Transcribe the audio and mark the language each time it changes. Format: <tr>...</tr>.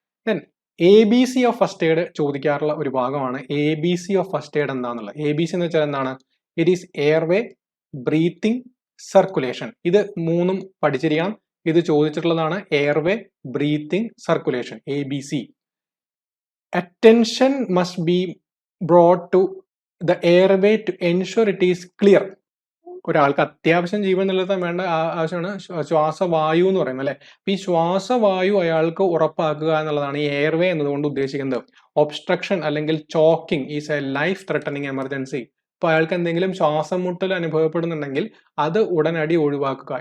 <ml>Then ABC of first aid ചോദിക്കാറുള്ള ഒരു ഭാഗമാണ്. ABC of first aid എന്താണെന്നുള്ളത്. ABC എന്ന് വെച്ചാൽ എന്താണ്?</ml> <en>It is airway, breathing, circulation.</en> <ml>ഇത് മൂന്നും പഠിച്ചിരിക്കണം. ഇത് ചോദിച്ചിട്ടുള്ളതാണ്. Airway, breathing, circulation, ABC.</ml> <en>Attention must be brought to the airway to ensure it is clear.</en> <ml>ഒരാൾക്ക് അത്യാവശ്യം ജീവൻ നിലനിർത്താൻ വേണ്ട ആവശ്യമാണ് ശ്വാസവായു എന്ന് പറയുന്നത്, അല്ലെ? അപ്പൊ ഈ ശ്വാസവായു അയാൾക്ക് ഉറപ്പാക്കുക എന്നുള്ളതാണ് ഈ എയർവേ എന്നതുകൊണ്ട് ഉദ്ദേശിക്കുന്നത്.</ml> <en>obstruction</en> <ml>അല്ലെങ്കിൽ</ml> <en>Choking is a life threatening emergency.</en> <ml>ഇപ്പൊ അയാൾക്ക് എന്തെങ്കിലും ശ്വാസം മുട്ടൽ അനുഭവപ്പെടുന്നുണ്ടെങ്കിൽ അത് ഉടനടി ഒഴിവാക്കുക.</ml>